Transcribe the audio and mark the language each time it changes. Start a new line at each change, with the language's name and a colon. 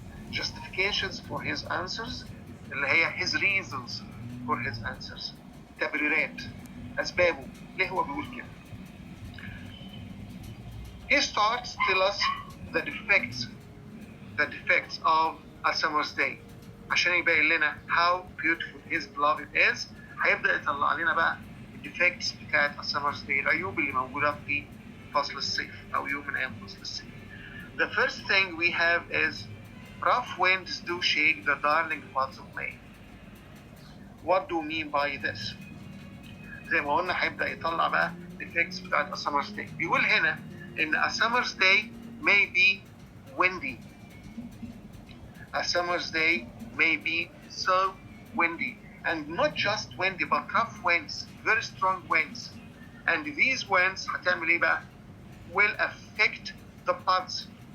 English: Justifications for his answers
Arabic: اللي هي
English: his reasons for his answers.
Arabic: تبريرات أسبابه ليه هو بيقول كده.
English: He starts to tell us the defects of a summer's day
Arabic: عشان يبين لنا
English: how beautiful his beloved is.
Arabic: هيبدأ يطلع لنا بقى الديفكتس بتاعت
English: a summer's day،
Arabic: العيوب اللي موجودة في فصل الصيف أو يوم من أيام فصل الصيف.
English: The first thing we have is rough winds do shake the darling buds of May. What do we mean by this?
Arabic: زي ما قلنا هيبدأ يطلع بقى الديفكتس بتاعت
English: a summer's day.
Arabic: بيقول هنا إن
English: a summer's day may be windy. A summer's day may be so windy, and not just windy but rough winds, very strong winds. And these winds
Arabic: هتعمل ايه بقى?
English: Will affect the buds.